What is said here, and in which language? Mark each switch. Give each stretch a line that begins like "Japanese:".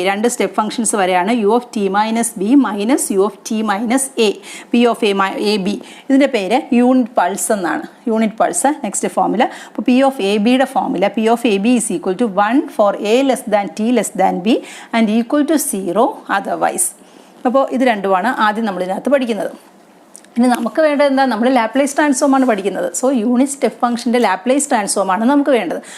Malayalam: രണ്ട് step functions വരെയാണ്
English: u of t minus b minus u of t minus a.
Malayalam: p of a b ഇതിൻ്റെ പേര് unit pulse എന്നാണ്. Unit pulse next formula. അപ്പോൾ
English: p of a bയുടെ formula p of a b is equal to 1 for a less than t less than b and equal to 0 otherwise.
Malayalam: അപ്പോൾ ഇത് രണ്ടുമാണ് ആദ്യം നമ്മൾ ഇതിനകത്ത് പഠിക്കുന്നത്. ഇനി നമുക്ക് വേണ്ടത് എന്താ? നമ്മൾ ലാപ്ലേസ് ട്രാൻസ്ഫോമാണ് പഠിക്കുന്നത്. സോ യൂണിറ്റ് സ്റ്റെപ്പ് ഫംഗ്ഷൻ്റെ ലാപ്ലേസ് ട്രാൻസ്ഫോമാണ് നമുക്ക് വേണ്ടത്.